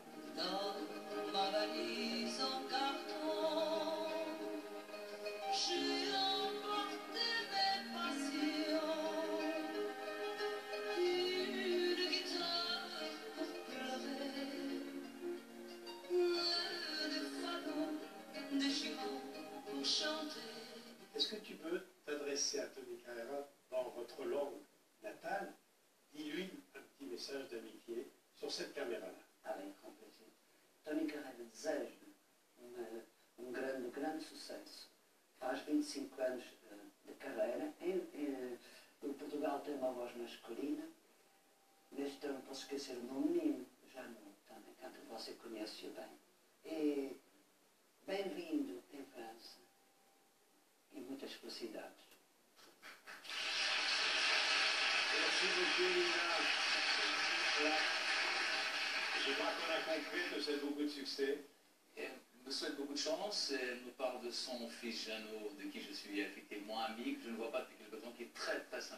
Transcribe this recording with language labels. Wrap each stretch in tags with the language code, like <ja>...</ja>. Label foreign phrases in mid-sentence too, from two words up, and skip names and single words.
<fr>Dans ma valise en carton, j'ai emporté mes passions, une guitare pour pleurer, des fagots, des chiffons pour chanter. Est-ce que tu peux t'adresser à Tony Carreira dans votre langue natale? Dis-lui un petit message d'amitié sur cette caméra-là. Avec grand plaisir.</fr> <pt>Tony Carreira deseja grande sucesso. Faz 25 anos de carreira. O Portugal tem uma voz masculina, mas então não posso esquecer o meu menino, já não, também, que você conhece bem. E bem-vindo em França. E muitas felicidades.</pt> <fr>Merci beaucoup, Lina. Voilà. Je crois qu'on a compris, je te souhaite beaucoup de succès. Elle me souhaite beaucoup de chance. Elle me parle de son fils Jeannot, de qui je suis effectivement ami, que je ne vois pas depuis quelque temps, qui est très très sympa.</fr>